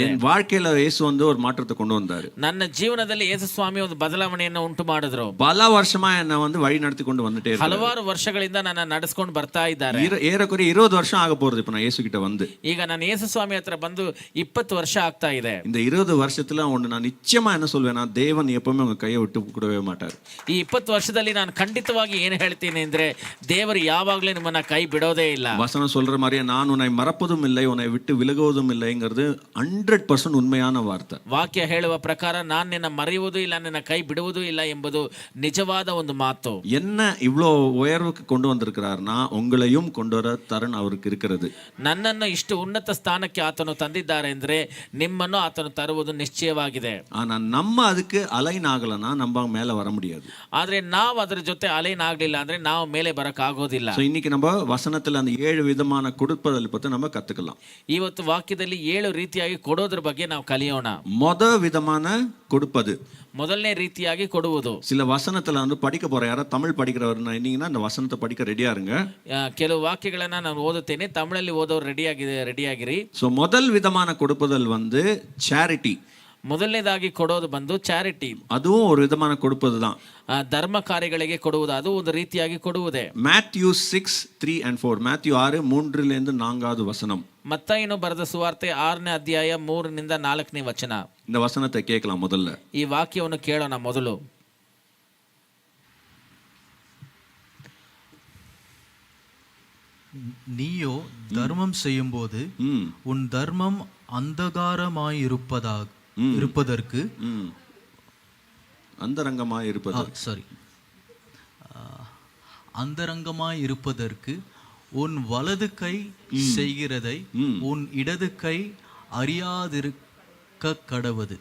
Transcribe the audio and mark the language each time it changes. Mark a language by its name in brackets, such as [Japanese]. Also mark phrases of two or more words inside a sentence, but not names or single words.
[Tamil] என் வாழ்க்கையில இயேசு வந்து ஒரு மாற்றத்தை கொண்டு வந்தாரு. [Kannada] ನನ್ನ ಜೀವನದಲ್ಲಿ ಯೇಸು ಸ್ವಾಮಿ ಒಂದು ಬದಲಾವಣೆಯನ್ನು ಉಂಟು ಮಾಡಿದ್ರು. [Tamil] பல வருஷமா என்ன வந்து வழி நடத்தி கொண்டு வந்துட்டே இருக்காரு. [Kannada] ಹಲವಾರು ವರ್ಷಗಳಿಂದ ನನ್ನ ನಡೆಸ್ಕೊಂಡು ಬರ್ತಾ ಇದ್ದಾರೆ. [Tamil] ஏறக்குறைய 20 வருஷம் ஆக போறது இப்ப நான் இயேசு கிட்ட வந்து. [Kannada] ಈಗ ನಾನು ಯೇಸು ಸ್ವಾಮಿ ಹತ್ರ ಬಂದು 20 ವರ್ಷ ಆಗ್ತಾ ಇದೆ. [Tamil] இந்த 20 வருஷத்துல ஒன்று நான் நிச்சயமா என்ன சொல்வேன்னா, தேவன் எப்பவுமே உங்க கையை விட்டு கூடவே மாட்டார். [Kannada] ಈ 20 ವರ್ಷದಲ್ಲಿ ನಾನು ಖಂಡಿತವಾಗಿ ಏನು ಹೇಳ್ತೀನಿ ಅಂದ್ರೆ, ದೇವರು ಯಾವಾಗಲೂ ನಿಮ್ಮನ್ನ ಕೈ ಬಿಡೋದೇ ಇಲ್ಲ. [Tamil] வசனம் சொல்ற மாதிரியே நான் உன்னை மறப்பதும் இல்லை, உன்னை விட்டு விலகுவதும் இல்லைங்கிறது 100% உண்மையான வார்த்தை. [Kannada] ವಾಕ್ಯ ಹೇಳುವ ಪ್ರಕಾರ ನಾನು ನಿನ್ನ ಮರೆಯುವುದು ಇಲ್ಲ, ನಿನ್ನ ಕೈ ಬಿಡುವುದೂ ಇಲ್ಲ ಎಂಬುದು ನಿಜವಾದ ಒಂದು ಮಾತು. [Tamil] என்ன இவ்வளோ உயர்வுக்கு கொண்டு வந்திருக்கிறார்னா, உங்களையும் கொண்டு வர தருண் அவருக்கு இருக்கிறது. [Kannada] ನನ್ನನ್ನು ಇಷ್ಟು ಉನ್ನತ ಸ್ಥಾನಕ್ಕೆ ಆತನು ತಂದಿದ್ದಾರೆ ಅಂದ್ರೆ ನಿಮ್ಮನ್ನು ಆತನು ತರುವುದು ನಿಶ್ಚಯವಾಗಿದೆ. [Tamil] ஆனா நம்ம அதுக்கு அலைன் ஆகலன்னா நம்ம மேல வர முடியாது. [Kannada] ಆದ್ರೆ ನಾವು ಅದರ ಜೊತೆ ಅಲೈನ್ ಆಗ್ಲಿಲ್ಲ ಅಂದ್ರೆ ನಾವು ಮೇಲೆ ಬರಕ್ ಆಗೋದಿಲ್ಲ. [Tamil] So இன்னைக்கு நம்ம வசனத்துல அந்த 7 விதமான கொடுப்பதல் பத்தி நம்ம கத்துக்கலாம். [Kannada] ಇವತ್ತು ವಾಕ್ಯದಲ್ಲಿ 7 ರೀತಿಯಾಗಿ ಕೊಡೋದ್ರ ಬಗ್ಗೆ ನಾವು ಕಲಿಯೋಣ. [Tamil] விதமான கொடுப்பது, [Kannada] ಮೊದಲನೇ ರೀತಿಯಾಗಿ ಕೊಡುವುದು. [Tamil] சில வசனத்துல வந்து படிக்க போற யாரா தமிழ் படிக்கிறவர் நீங்கன்னா அந்த வசனத்தை படிக்க ரெடியா இருங்க. [Kannada] ಕೆಲವು ವಾಕ್ಯಗಳನ್ನ ನಾನು ಓದುತ್ತೇನೆ, ತಮಿಳಲ್ಲಿ ಓದೋರು ರೆಡಿಯಾಗಿರಿ. [Tamil] ஸோ முதல் விதமான கொடுப்பதல் வந்து சேரிட்டி. [Kannada] ಮೊದಲನೇದಾಗಿ ಕೊಡೋದು ಬಂದು ಚಾರಿಟಿ. [Tamil] அதுவும் ஒரு விதமான கொடுப்பது தான். [Kannada] ಧರ್ಮ ಕಾರ್ಯಗಳಿಗೆ ಕೊಡುವುದು, ಅದು ಒಂದು ರೀತಿಯಾಗಿ ಕೊಡುವುದೇ. [Tamil] Matthew 6:3-4, Matthew 6:3-4 வசனம். [Kannada] ಮತ್ತಾಯನು ಬರೆದ ಸುವಾರ್ತೆ 6ನೇ ಅಧ್ಯಾಯ 3 to 4 ವಚನ. [Tamil] இந்த வசனத்தை கேட்கலாம் முதல்ல. [Kannada] ಈ ವಾಕ್ಯವನ್ನು ಕೇಳೋಣ ಮೊದಲು. [Tamil] நீயோ தர்மம் செய்யும்போது உன் தர்மம் இருப்பதற்கு அந்தரங்கமாய் இருப்பதற்கு உன் வலது கை செய்கிறதை உன் இடது கை அறியாதிருக்க கடவது.